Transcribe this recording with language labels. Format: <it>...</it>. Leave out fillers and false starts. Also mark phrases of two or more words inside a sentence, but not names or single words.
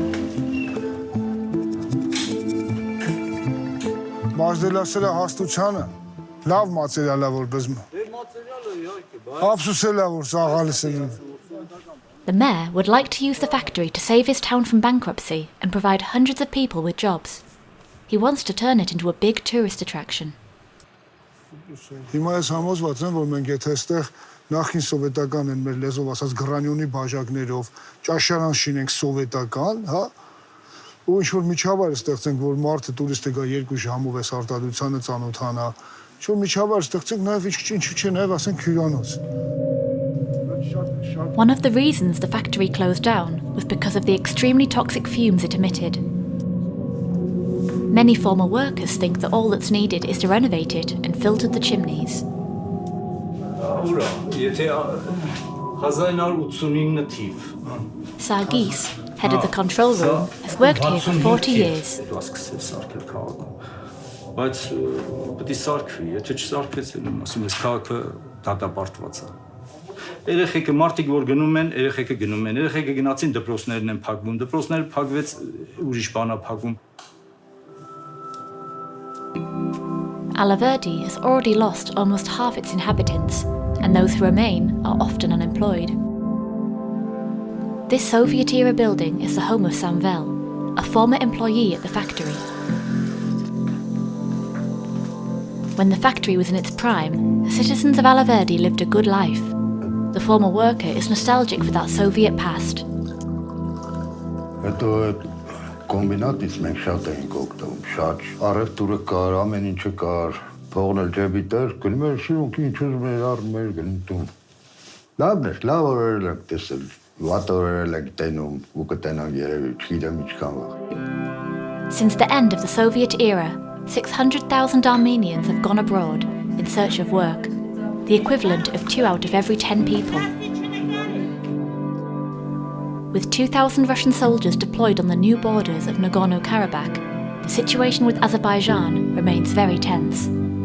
<en>The mayor would like to use the factory to save his town from bankruptcy and provide hundreds of people with jobs. He wants to turn it into a big tourist attraction.</en> <hy>Նախին սովետական են մեր լեզով ասած գրանյոնի բաժակներով, ճաշարան շինենք սովետական, հա, ու ինչ որ միջավայր ստեղծենք, որ մարդը տուրիստը գա 2 ժամով էս արտադրությանը ծանոթանա, ինչ որ միջավայր ստեղծենք նաև ինչու՞ չէ նաև ասենք հյուրանոց։</hy> <en>One of the reasons the factory closed down was because of the extremely toxic fumes it emitted. Many former workers think that all that's needed is to renovate it and filter the chimneys. Sargis, head of the control room, has worked here for 40 years.</en> <hy>Բայց պետք է սարքվի, եթե չսարքվեց, ասում ես քաղաքը դատապարտված է։ Երեխեքը մարդիկ որ գնում են, երեխեքը գնացին դպրոցներն են փակվում, դպրոցները փակվեց, ուրիշ բան է փակվում։</hy> <en>Alaverdi has already lost almost half its inhabitants, and those who remain are often unemployed. This Soviet-era building is the home of Samvel, a former employee at the factory. When the factory was in its prime, the citizens of Alaverdi lived a good life. The former worker is nostalgic for that Soviet past.</en> <hy>Կոմբինատից մենք շատ էինք օգտվում, շատ առևտուրը կար, ամեն ինչը կար, փողն էլ ջեբի տեր, գնում էր շիրունքի ինչ ուզում էր առնում էր գնում տուն։ Լավն էր, լավ օրեր ենք տեսել, վատ օրեր ենք տենում, ու կտենանք երևի, չգիտեմ ինչքան վաղ։</hy> <en>Since the end of the Soviet era, 600,000 Armenians have gone abroad in search of work, the equivalent of 2 out of every 10 people. With 2,000 Russian soldiers deployed on the new borders of Nagorno-Karabakh, the situation with Azerbaijan remains very tense.</en>